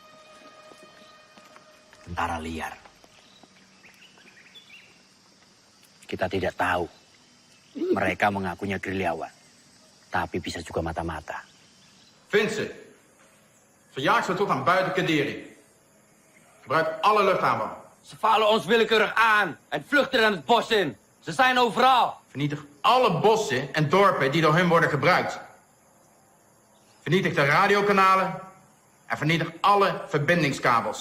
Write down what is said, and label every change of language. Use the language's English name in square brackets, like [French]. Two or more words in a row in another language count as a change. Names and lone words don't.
[Indonesian] Tentara liar. Kita tidak tahu. Mereka mengakunya gerilyawan. Tapi bisa juga mata-mata. [Dutch] Vincent, verjaag ze tot aan buiten Kadiri. Gebruik alle luchthaven. Ze vallen ons willekeurig aan en vluchten dan het bos in. Ze zijn overal. Vernietig alle bossen en dorpen die door hun worden gebruikt. Vernietig de radiokanalen en vernietig alle verbindingskabels.